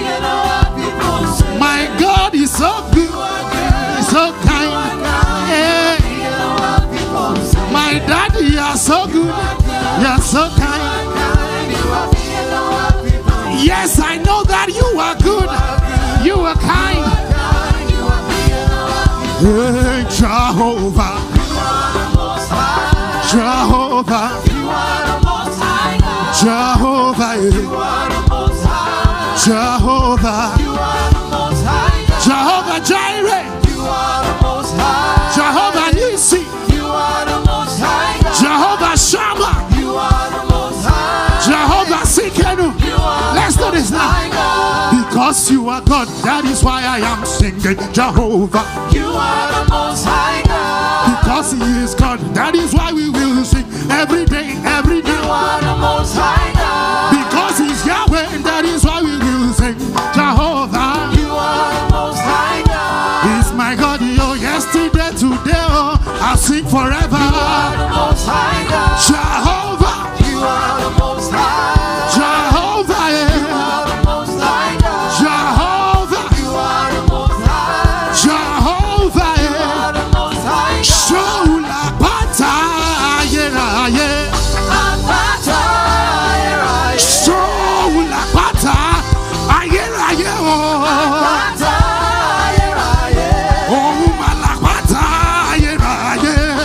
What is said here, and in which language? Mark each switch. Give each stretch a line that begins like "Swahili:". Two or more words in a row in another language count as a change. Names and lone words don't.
English: My God is so good, he's so kind. Yeah. My daddy, you are so good, you are so kind. Yes, I know that you are good, you are kind. Hey, Jehovah, Jehovah, Jehovah, Jehovah, Jehovah Jireh, Jehovah Nissi, Jehovah Shammah, Jehovah Sikenu. Let's do this now. Because you are God, that is why I am singing Jehovah. You are the most high God. Because he is God, that is why we will sing every day, every day. You are the most high God. Because he's Yahweh, and that is why we will sing Jehovah. You are the most high God. He's my God, oh, yesterday, today, oh, I'll sing forever. You are the most high God. Jehovah. You are the most high. Jehovah, You are the most high God. Jehovah. You are the most high. Jehovah, You are the most high God.
Yoruba: Shola Bata, yeah, yeah. Apata, yeah, Shola Bata, yeah, yeah, oh. Apata, yeah, Oh, Malapata, yeah, yeah.